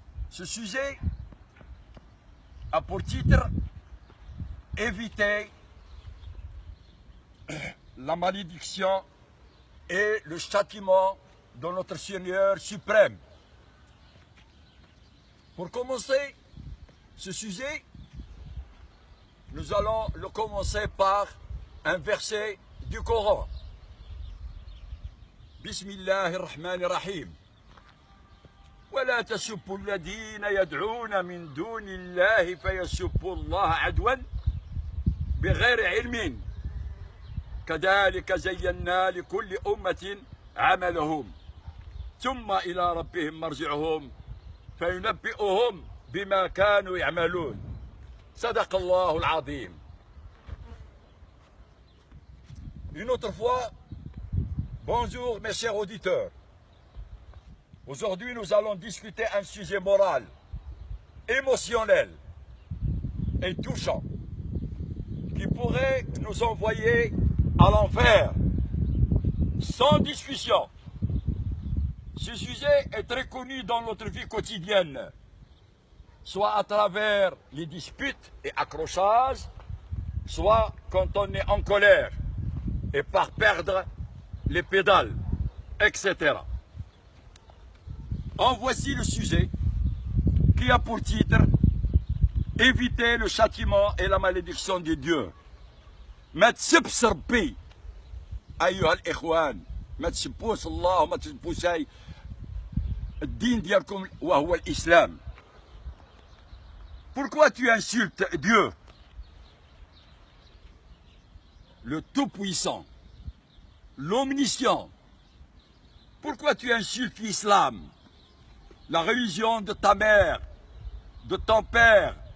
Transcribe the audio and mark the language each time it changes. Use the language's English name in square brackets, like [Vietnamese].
[French] Ce sujet a pour titre « Éviter la malédiction et le châtiment de notre Seigneur suprême ». Pour commencer ce sujet, nous allons le commencer par un verset du Coran. [Arabic] Bismillahirrahmanirrahim. ولا تسبوا الذين يدعون من دون الله فيسبوا الله عدوا بغير علم كذلك زينا لكل أمة عملهم ثم إلى ربهم مرجعهم فينبئهم بما كانوا يعملون صدق الله العظيم. [French] Une autre fois, bonjour mes chers auditeurs. Aujourd'hui, nous allons discuter un sujet moral, émotionnel et touchant qui pourrait nous envoyer à l'enfer sans discussion. Ce sujet est très connu dans notre vie quotidienne, soit à travers les disputes et accrochages, soit quand on est en colère et par perdre les pédales, etc. En voici le sujet qui a pour titre « Éviter le châtiment et la malédiction de Dieu ». [Arabic] ما تسبش ربي أيها الإخوان، ما تسبوش الله وما تسبوش الدين ديالكم وهو الإسلام. [French] Pourquoi tu insultes Dieu, le Tout-Puissant, l'Omniscient? Pourquoi tu insultes l'islam, la religion de ta mère, de ton père?